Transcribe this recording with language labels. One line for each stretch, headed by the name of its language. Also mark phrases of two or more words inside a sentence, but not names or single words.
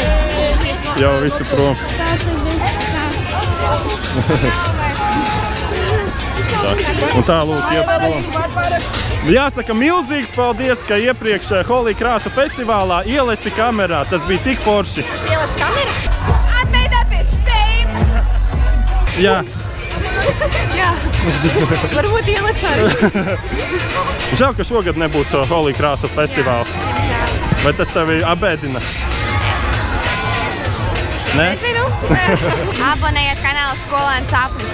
Latvian: Jau visi prom. Un tā lūk, iet prom. Jāsaka, milzīgs paldies, ka iepriekš Holī krāsu festivālā ieleci kamerā. Tas bija tik forši. Es ielec kameru?
English: I made that bitch famous.
Latvian: Jā. Jā. Varbūt ielec arī. Žēl, ka šogad nebūs Holī krāsu festivāls. Vai tas tevi abēdina? Nē? Nezinu. Abonējiet kanālu Skolēnu sapnis.